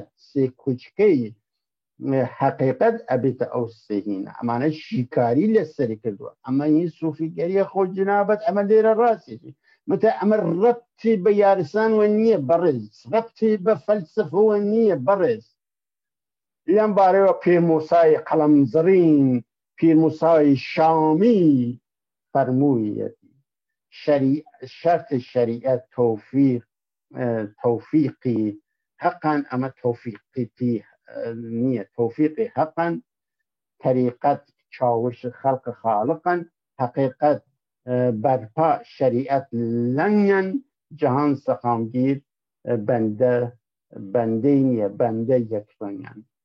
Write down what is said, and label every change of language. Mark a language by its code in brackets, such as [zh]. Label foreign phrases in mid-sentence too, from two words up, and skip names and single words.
[ckb] سێ کوچکەی حەقیقەت ئەبێتە ئەو سێهینە. ئەمانە شیکاری لەسەری کردووە. ئەمە هی سوفیگەریە خۆ جنابەت، ئەمە لێرە ڕاستێتی متە ئەمە ڕەبتی بە یارستانوە نییە بەڕێز، ڕەبتی بە فەلسفەوە نییە بەڕێز. لەم بارەوە پیر موسای قەڵەمزڕین، پیر موسای شامی فەرموویەتی شەرت شەریعەت [hac] تەوفیقی حەقەن، ئەمە تەوفیقی نییە، تەوفیقی حەقەن، تەریقەت چاوش خەڵقە خاڵقەن، حەقیقەت بەرپا شەریعەت لەنگەن، جەهان سەقامگیر بەندەی نییە، بەندە یەکڕەنگەن.